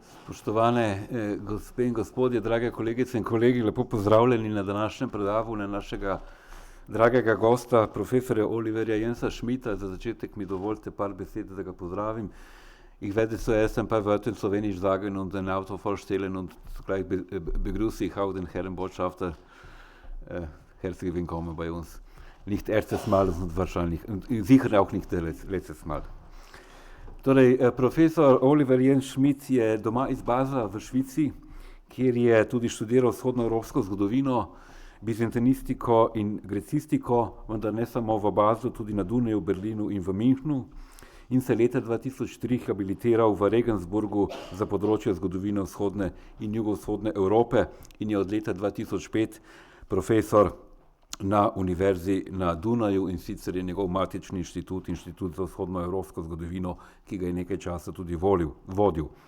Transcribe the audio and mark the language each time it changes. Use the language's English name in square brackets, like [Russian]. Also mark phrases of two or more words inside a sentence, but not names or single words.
[Slovenian] Spoštovane gospe in gospodje, drage kolegice in kolegi, lepo pozdravljeni na današnjem predavanju našega dragega gosta, profesorja Oliverja Jensa Schmitta. Za začetek mi dovolite par besed, da ga pozdravim. [German] Ich werde zuerst ein paar Wörter in Slowenisch sagen und den Autor vorstellen und zugleich begrüße ich auch den Herrn Botschafter. Herzlich willkommen bei uns. Nicht erstes Mal und wahrscheinlich, und sicher auch nicht letztes Mal. [Slovenian] Torej, profesor Oliver Jens Schmitt je doma iz Basla v Švici, kjer je tudi študiral vzhodnoevropsko zgodovino, bizantinistiko in grecistiko, vendar ne samo v Baslu, tudi na Dunaju, v Berlinu in v Münchnu, in se leta 2003 habilitiral v Regensburgu za področje zgodovine vzhodne in jugovzhodne Evrope in je od leta 2005 profesor na univerzi na Dunaju, in sicer je njegov matični inštitut, Inštitut za vzhodnoevropsko zgodovino, ki ga je nekaj časa tudi vodil.